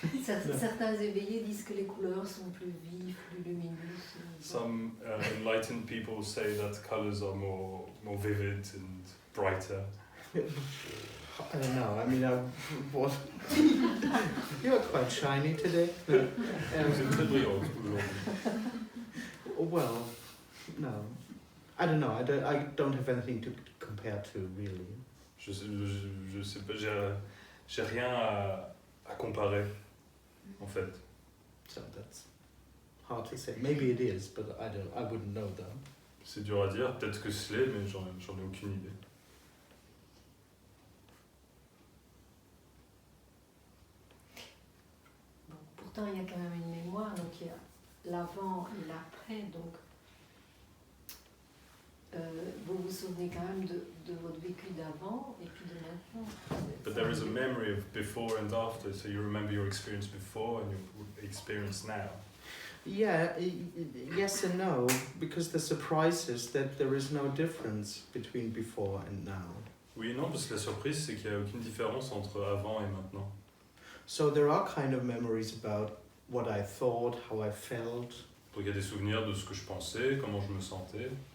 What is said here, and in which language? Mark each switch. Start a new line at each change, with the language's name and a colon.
French: Certains éveillés disent que les couleurs sont plus vives, plus lumineuses.
English: Some enlightened people say that colors are more vivid and brighter. I don't know. I mean, what? You're quite shiny today. No.
French: Vous êtes très brillante aujourd'hui.
English: Well, no. I don't know. I don't have anything to compare to really.
French: Je sais pas, j'ai rien à comparer en fait.
English: So that's hard to say. Maybe it is, but I wouldn't know that.
French: C'est dur à dire, peut-être que ce l'est, mais j'en ai aucune idée. Bon, pourtant, il y a quand même une mémoire, donc il y a l'avant et l'après, donc vous vous souvenez quand même de votre vécu d'avant et puis de maintenant.
English: But there is a memory of before and after, so you remember your experience before and your experience now. Yeah, yes and no, because the surprise is that there is no difference between before and now.
French: Oui et non, parce que la surprise, c'est qu'il n'y a aucune différence entre avant et maintenant.
English: So there are kind of memories about what I thought, how I felt,
French: Donc il y a des souvenirs de ce que je pensais, comment je me sentais,